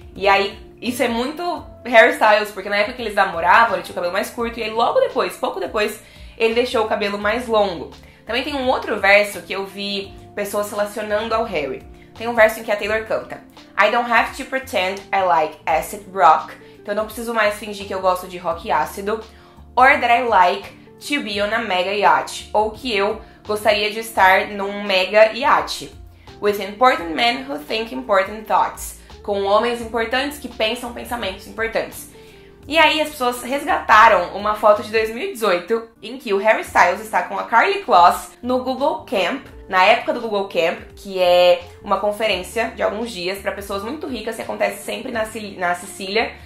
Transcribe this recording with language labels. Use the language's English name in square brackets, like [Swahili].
[Portuguese] E aí, isso é muito Harry Styles, porque na época que eles namoravam, ele tinha o cabelo mais curto, e aí logo depois, pouco depois, ele deixou o cabelo mais longo. Também tem um outro verso que eu vi pessoas relacionando ao Harry. Tem um verso em que a Taylor canta: [English] I don't have to pretend I like acid rock. [Portuguese] Então eu não preciso mais fingir que eu gosto de rock ácido. [English] Or that I like to be on a mega yacht. [Portuguese] Ou que eu gostaria de estar num mega iate. [English] With important men who think important thoughts. [Portuguese] Com homens importantes que pensam pensamentos importantes. E aí as pessoas resgataram uma foto de 2018 em que o Harry Styles está com a Karlie Kloss no Google Camp, na época do Google Camp, que é uma conferência de alguns dias para pessoas muito ricas que acontece sempre na Sicília.